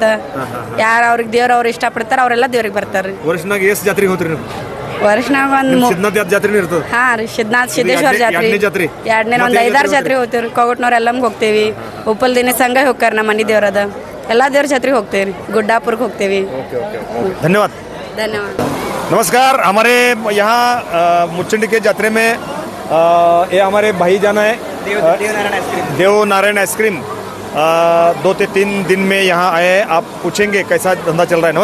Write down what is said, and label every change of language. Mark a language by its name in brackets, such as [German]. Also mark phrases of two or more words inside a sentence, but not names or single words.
[Kannada] ಯಾರ ಅವ್ರಿಗೆ ದೇವ್ರ ಇಷ್ಟ ಪಡ್ತಾರ ಅವರೆಲ್ಲ ದೇವ್ರಿಗೆ ಬರ್ತಾರ್ರಿ. ವರ್ಷನಾಗ ಎಷ್ಟು ಜಾತ್ರೆಗೆ ಹೋಗ್ತೀರಿ ನೀವು? ವರ್ಷನಾಗ ಒಂದು ಜಾತ್ರೆ ಇರ್ತದೆ. ಹಾ ರೀ, ಸಿದ್ದೇಶ್ವರ ಜಾತ್ರೆ, ಎರಡನೇ ಒಂದು 5-6 ಜಾತ್ರೆ ಹೋಗ್ತೇವ್ರಿ. ಕೊಗಟ್ನವ್ರ ಎಲ್ಲಮ್ಗೆ ಹೋಗ್ತೇವಿ. ಉಪ್ಪಲ್ ದಿನ ಸಂಘ ಹೋಗ್ತಾರ. ನಮ್ಮ ಮನೆ ದೇವ್ರದ ಎಲ್ಲ ದೇವ್ರ ಜಾತ್ರೆಗೆ ಹೋಗ್ತೇವ್ರಿ. ಗುಡ್ಡಾಪುರ್ಗೆ ಹೋಗ್ತೇವಿ. [Hindi] धन्यवाद. नमस्कार. हमारे यहाँ मुचंडी के जात्रे में ये हमारे भाई जाना है देव नारायण आइसक्रीम 2 से 3 दिन में यहाँ आए. आप पूछेंगे कैसा धंधा चल रहा है?